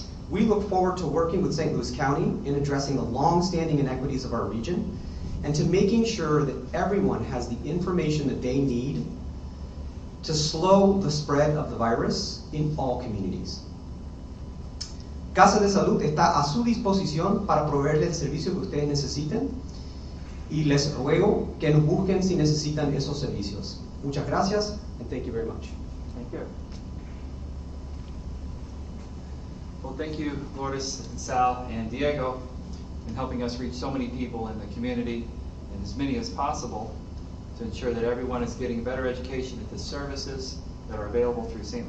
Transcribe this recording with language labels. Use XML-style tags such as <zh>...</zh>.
<en>We look forward to working with St. Louis County in addressing the long-standing inequities of our region and to making sure that everyone has the information that they need to slow the spread of the virus in all communities.</en> <es>Casa de Salud está a su disposición para proveerles el servicio que ustedes necesiten y les ruego que nos busquen si necesitan esos servicios. Muchas gracias</es> <en>and thank you very much. Thank you. Well, thank you, Lourdes and Sal and Diego, in helping us reach so many people in the community, and as many as possible, to ensure that everyone is getting better education at the services that are available through St.</en>